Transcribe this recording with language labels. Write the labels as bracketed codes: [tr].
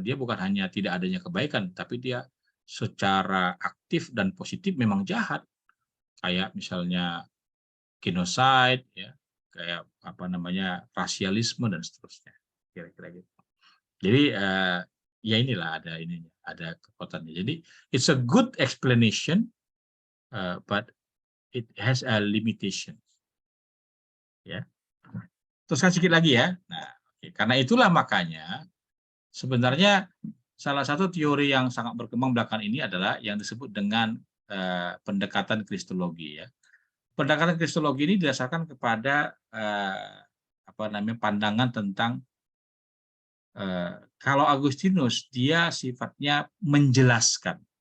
[id] Dia bukan hanya tidak adanya kebaikan, tapi dia secara aktif dan positif memang jahat. Kayak misalnya genocide, ya, kayak apa namanya rasialisme dan seterusnya. Kira-kira gitu. Jadi ya inilah ada ininya, ada kekuatannya. [en] Jadi it's a good explanation, but it has a limitation. [id] Ya. Teruskan sedikit lagi ya. Nah, karena itulah makanya sebenarnya salah satu teori yang sangat berkembang belakangan ini adalah yang disebut dengan pendekatan kristologi ya. Pendekatan kristologi ini didasarkan kepada apa namanya pandangan tentang kalau Agustinus dia sifatnya menjelaskan.